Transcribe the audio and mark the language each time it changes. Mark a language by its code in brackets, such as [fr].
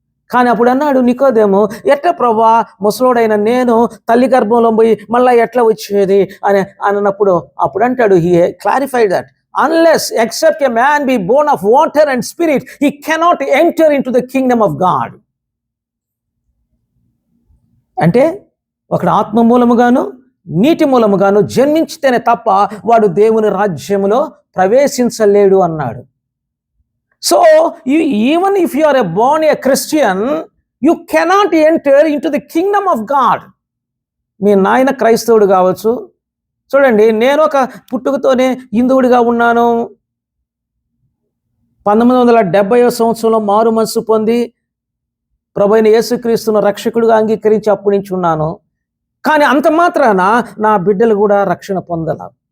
[te] కానీ అప్పుడు అన్నాడు నికోదేము, ఎట్లా ప్రభా, ముసలోడైన నేను తల్లి గర్భంలో పోయి మళ్ళీ ఎట్లా వచ్చేది అని అన్నప్పుడు అప్పుడు అంటాడు, [en] He clarified that unless except a man be born of water and spirit, he cannot enter into the kingdom of God. [te] అంటే ఒకడు ఆత్మ మూలముగాను నీటి మూలముగాను జన్మించితేనే తప్ప వాడు దేవుని రాజ్యములో ప్రవేశించలేడు అన్నాడు. [en] So even if you are a born a Christian, you cannot enter into the kingdom of God. [te] మీ నాయన క్రైస్తవుడు కావచ్చు. చూడండి, నేను ఒక పుట్టుకతోనే హిందువుడిగా ఉన్నాను. 1970వ సంవత్సరంలో మారు మనసు పొంది ప్రభువైన యేసుక్రీస్తును రక్షకుడిగా అంగీకరించి అప్పటి నుంచి ఉన్నాను. కానీ అంత మాత్రాన నా బిడ్డలు కూడా రక్షణ పొందాల.